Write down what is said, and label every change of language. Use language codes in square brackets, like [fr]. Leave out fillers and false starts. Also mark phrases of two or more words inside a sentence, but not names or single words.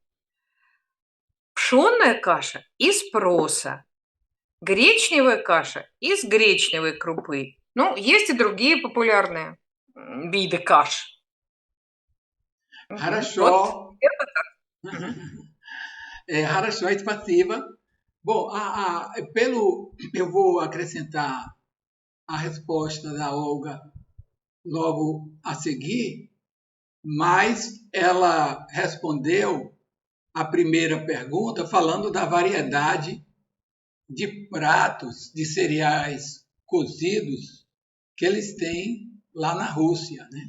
[ru] Пшенная каша из проса. Гречневая каша из гречневой крупы. Ну, есть и другие популярные виды каш. Хорошо. Хорошо, спасибо. [pt] Bom, eu vou acrescentar a resposta da Olga logo a seguir, mas ela respondeu a primeira pergunta falando da variedade de pratos de cereais cozidos que eles têm lá na Rússia, né?